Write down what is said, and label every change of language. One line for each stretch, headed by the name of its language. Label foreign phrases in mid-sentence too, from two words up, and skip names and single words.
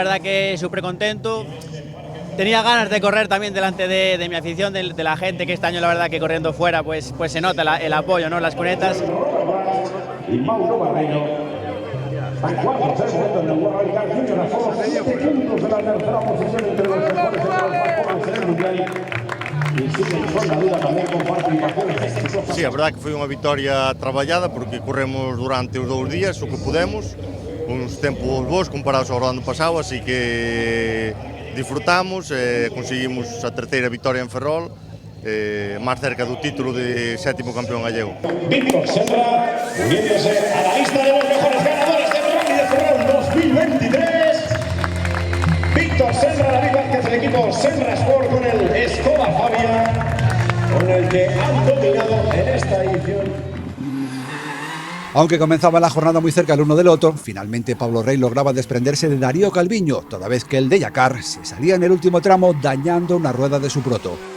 Spanish: Entonces la verdad que súper contento. tenía ganas de correr también delante de mi afición, de la gente, que este año la verdad que corriendo fuera pues se nota el apoyo, ¿no? Las cunetas. Y Mauro Barreiro está cuarto, segundo en el World Rally Car Junior, a solo 7 puntos de la tercera posición entre los mejores de los performances en el Mundial.
Galician: E siguen con a duda tamén con participaciones exitosas. Sí, a verdade que foi unha victoria traballada porque corremos durante os 2 días o que pudemos, uns tempos bons comparados ao ano pasado, así que disfrutamos, conseguimos a terceira victoria en Ferrol, máis cerca do título de sétimo campeón gallego.
Spanish: Víctor Senra, uniéndose a la lista de los mejores ganadores del Rally de Ferrol 2023. Víctor Senra, David Vázquez, el equipo Senra Sport con el Escoba Fabia, con el que han dominado en esta edición. Aunque comenzaba la jornada muy cerca el uno del otro, finalmente Pablo Rey lograba desprenderse de Darío Calviño, toda vez que el de Dakar se salía en el último tramo dañando una rueda de su proto.